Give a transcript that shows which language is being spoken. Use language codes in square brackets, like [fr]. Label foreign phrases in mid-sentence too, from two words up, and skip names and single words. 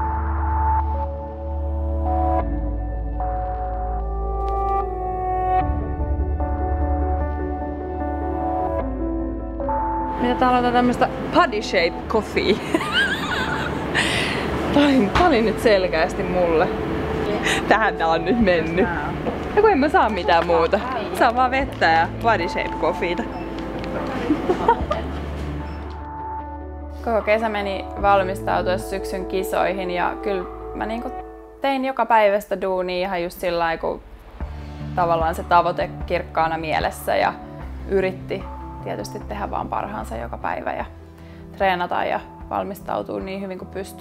[fi] Mitä täällä on tämmöstä [en] body shape coffee? [fi] Tää oli nyt selkeästi mulle. Tähän tää on nyt mennyt. Ja kun en mä saa mitään muuta. Saa vaan vettä ja [en] body shape coffeeta. [fi] Koko kesä meni valmistautua syksyn kisoihin ja kyllä mä niinku tein joka päivästä duunia ihan just sillä lailla, kun tavallaan se tavoite kirkkaana mielessä ja yritti tietysti tehdä vaan parhaansa joka päivä ja treenata ja valmistautua niin hyvin kuin pystyi.